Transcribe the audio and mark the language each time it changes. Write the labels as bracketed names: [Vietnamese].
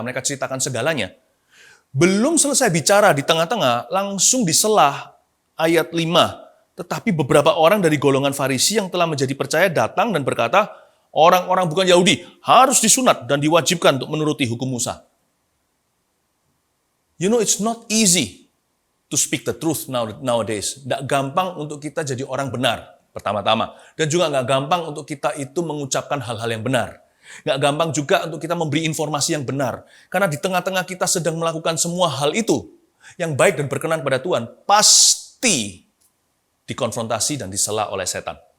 [Indonesian] Mereka ceritakan segalanya. Belum selesai bicara di tengah-tengah, langsung diselah ayat 5. Tetapi beberapa orang dari golongan Farisi yang telah menjadi percaya datang dan berkata, orang-orang bukan Yahudi harus disunat dan diwajibkan untuk menuruti hukum Musa. [English] You know, it's not easy to speak the truth nowadays. [Indonesian] Tidak gampang untuk kita jadi orang benar, pertama-tama. Dan juga nggak gampang untuk kita itu mengucapkan hal-hal yang benar. Nggak gampang juga untuk kita memberi informasi yang benar. Karena di tengah-tengah kita sedang melakukan semua hal itu, yang baik dan berkenan pada Tuhan, pasti dikonfrontasi dan disela oleh setan.